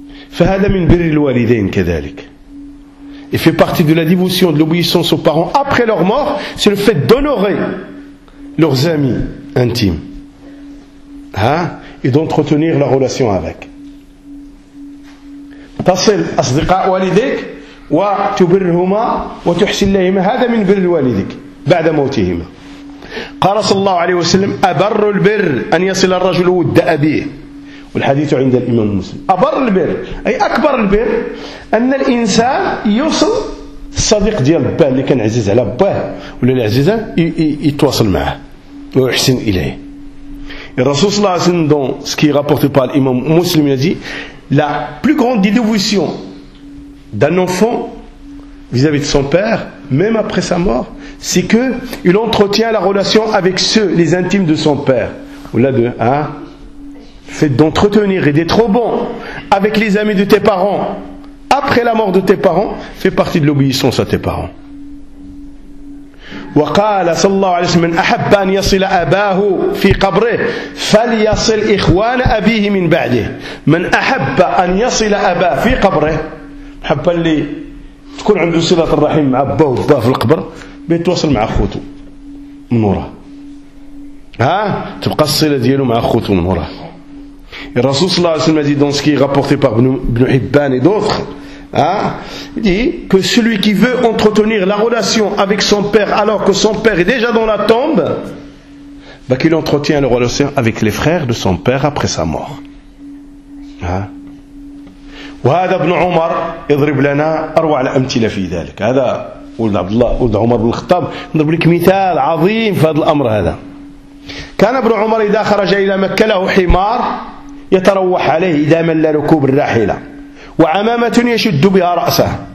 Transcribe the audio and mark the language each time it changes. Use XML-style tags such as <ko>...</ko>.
<ar>فهذا من بر الوالدين كذلك.</ar> <fr>Il fait partie de la dévotion, de l'obéissance aux parents après leur mort, c'est le fait d'honorer leurs amis intimes. Hein? Et d'entretenir la relation avec.</fr> <ar>تصل أصدقاء والديك وتبرهما وتحسن لهما. هذا من بر الوالدين بعد موتهما. قال صلى الله عليه وسلم أبر البر أن يصل الرجل ود أبيه. والحديث عند الإمام المسلم أبر البر أي أكبر البر أن الإنسان يوصل الصديق ديال باه اللي كان عزيز على باه ولا العزيزة يتواصل معه ويحسن إليه. الرسول صلى الله عليه وسلم</ar> <fr>dans ce qui est rapporté par l'imam muslim il a dit la plus grande dévotion d'un enfant vis-à-vis de son père même après sa mort c'est que il entretient la relation avec ceux les intimes de son père ou là de hein. Fait d'entretenir et d'être bon avec les amis de tes parents après la mort de tes parents fait partie de l'obéissance à tes parents.</fr> <ar>وقال صلى الله عليه وسلم من أحب أن يصل أباه في قبره فليصل إخوان أبيه من بعده. من أحب أن يصل أباه في قبره، حب اللي تكون عنده صلة الرحيم مع أباه وضاه في القبر بيتواصل مع أخوته من وراه، ها تبقى الصلة دياله مع أخوته من وراه. الرسول صلى الله عليه وسلم</ar> <fr>dit dans ce qui est rapporté par Ibn Hibban et d'autres, hein, il dit que celui qui veut entretenir la relation avec son père alors que son père est déjà dans la tombe, bah qu'il entretient la relation avec les frères de son père après sa mort.</fr> <ar>وهذا ابن عمر يضرب لنا أروع الأمثلة في ذلك. هذا ولد عبد الله ولد عمر بن الخطاب يضرب لك مثال عظيم في هذا الأمر. هذا كان ابن عمر إذا خرج إلى مكة له حمار يتروح عليه إذا مل ركوب الراحلة، وعمامة يشد بها رأسه.</ar>